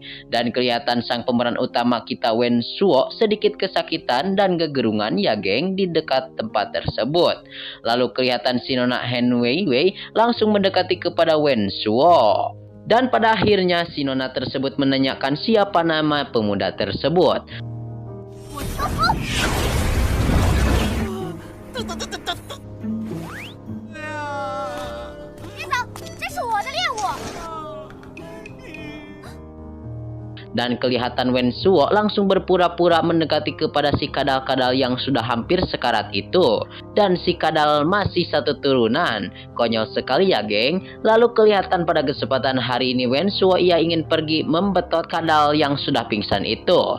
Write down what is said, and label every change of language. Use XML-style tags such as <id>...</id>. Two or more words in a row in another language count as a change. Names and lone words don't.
<id>Dan kelihatan sang pemeran utama kita Wei Suo sedikit kesakitan dan gegerungan ya geng di dekat tempat tersebut. Lalu kelihatan si Nona Han Wei Wei langsung mendekati kepada Wei Suo. Dan pada akhirnya si Nona tersebut menanyakan siapa nama pemuda tersebut. 哎呀！</id> <zh>别走，这是我的猎物。</zh> <id>Dan kelihatan Wen Suo langsung berpura-pura mendekati kepada si kadal-kadal yang sudah hampir sekarat itu. Dan si kadal masih satu turunan. Konyol sekali ya geng. Lalu kelihatan pada kesempatan hari ini Wen Suo ia ingin pergi membetot kadal yang sudah pingsan itu.</id>